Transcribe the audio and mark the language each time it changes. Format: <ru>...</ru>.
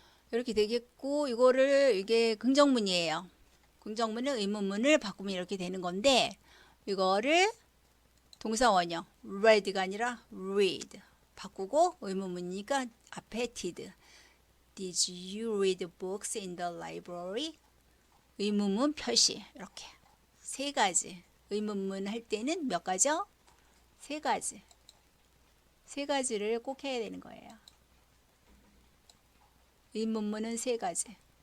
<ko>이렇게 되겠고 이게 긍정문이에요. 긍정문은 의문문을 바꾸면 이렇게 되는 건데 이거를 동사 원형 read가 아니라 read 바꾸고 의문문이니까 앞에 did.</ko> <en>Did you read books in the library?</en> <ko>의문문 표시 이렇게 세 가지. 의문문 할 때는 몇 가지요? 세 가지. 세 가지를 꼭 해야 되는 거예요. 의문문은 세 가지.</ko>